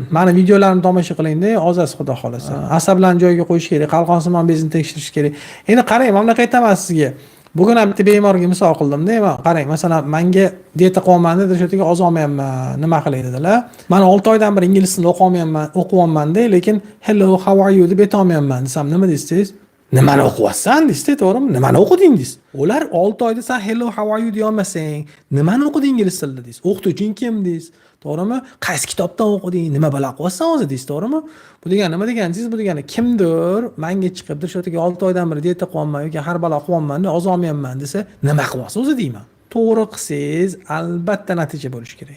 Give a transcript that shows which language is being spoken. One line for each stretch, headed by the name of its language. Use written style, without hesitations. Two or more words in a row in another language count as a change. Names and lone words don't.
Uzbek: Mani videolarimni tomosha qilingda, ozasiz xudo xolasa. Asablarni joyiga qo'yish kerak, qalqonsimon bezni tekshirish kerak. Endi qarang, mana bunaqa aytaman sizga. Bugun ham bitta bemorga misol qildim-da, qarang, masalan, menga dieta qilyapman dedi, o'sha yerga ozolmayapman, nima qilay dedilar. Men 6 oydan beri ingliz tilini o'qiyapman-da, lekin
English: hello, how are you
Uzbek: deb aytolmayapman desam, nima deysiz? Nimani o'qiyapsan deysiz, to'g'rimi? Nimani o'qiding deysiz? Ular 6 oyda sen
English: hello, how are you
Uzbek: deya olmasang, nimani o'qiding ingliz tilida deysiz? O'qituvching kim deysiz? To'g'rimi? Qaysi kitobdan o'qiding? Nima bilan qilyapsan o'zi deysiz, to'g'rimi? Bu degani nima deganingiz? Bu degani kimdir menga chiqib shu yerga 6 oydan beri dieta qilyapman yoki har balo qilyapman, ozolmayapman desa, nima qilyapsiz o'zi deyman. To'g'ri qilsangiz, albatta natija bo'lishi kerak.